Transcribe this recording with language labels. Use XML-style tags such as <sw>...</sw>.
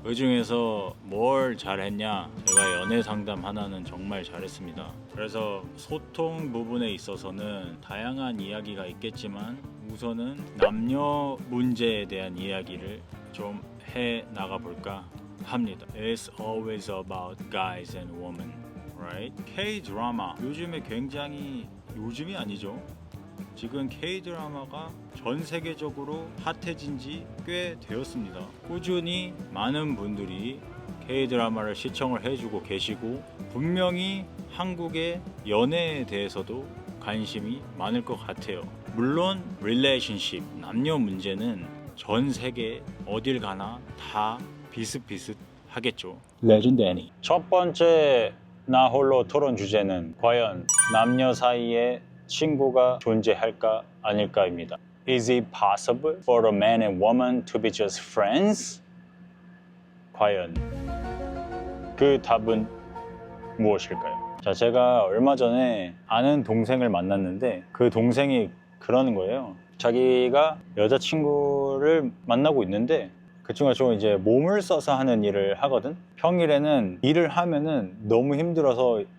<ko>그 중에서 뭘 잘했냐? 제가 연애 상담 하나는 정말 잘했습니다. 그래서 소통 부분에 있어서는 다양한 이야기가 있겠지만 우선은 남녀 문제에 대한 이야기를 좀 해 나가 볼까 합니다.</ko> <en>It's always about guys and women, right?</en> <ko>K-드라마 요즘에 굉장히, 요즘이 아니죠, 지금 K-드라마가 전 세계적으로 핫해진 지 꽤 되었습니다. 꾸준히 많은 분들이 K-드라마를 시청을 해주고 계시고, 분명히 한국의 연애에 대해서도 관심이 많을 것 같아요. 물론 릴레이션십, 남녀 문제는 전 세계 어딜 가나 다 비슷비슷하겠죠. 레전드 애니. 첫 번째 나 홀로 토론 주제는 과연 남녀 사이에 친구가 존재할까 아닐까입니다.</ko> <en>Is it possible for a man and woman to be just friends?</en> <ko>과연 그 답은 무엇일까요? 자, 제가 얼마 전에 아는 동생을 만났는데 그 동생이 그러는 거예요. 자기가 여자친구를 만나고 있는데 그 친구가 좀 이제 몸을 써서 하는 일을 하거든. 평일에는 일을 하면은 너무 힘들어서</ko>